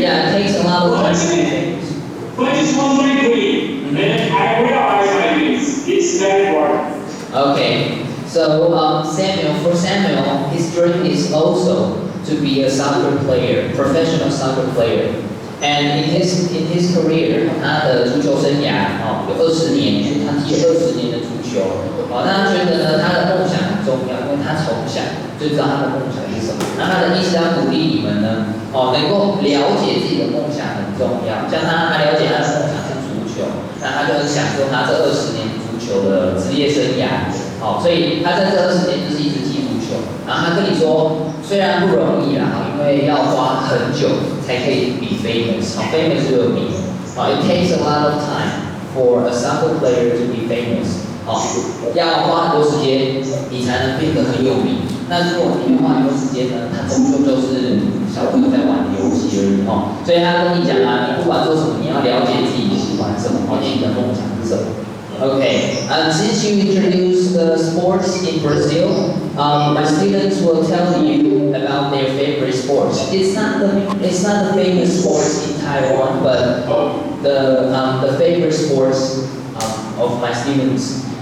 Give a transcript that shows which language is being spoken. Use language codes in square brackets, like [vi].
[en] Yeah, it takes a lot of time. But it was my dream, and I realized like this. It's very important. Okay. So for Samuel, his dream is also to be a soccer player, professional soccer player. And in his career， [zh] 他的足球生涯有20年，他踢了20年的足球。那他觉得呢，他的梦想很重要，因为他从小就知道他的梦想是什么。那他的意思要鼓励你们呢，能够了解自己的梦想很重要。像他了解他的梦想是足球，那他就很享受他这20年足球的职业生涯。所以他在这20年就是一直踢足球。然后他跟你说，虽然不容易啦，因为要花很久才可以 [en] be famous [zh] 就有名。 [en] It takes a lot of time for a soccer player to be famous. [zh] 要花很多时间，你才能变得很有名。那如果你没花很多时间呢，他终究就是小朋友在玩的游戏而已。所以他跟你讲啊，你不管做什么，你要了解自己喜欢什么，自己的梦想是什么。 [en] Okay, and since you introduced the sports in Brazil, my students will tell you about their favorite sports. It's not the famous sports in Taiwan, but the favorite sports of my students.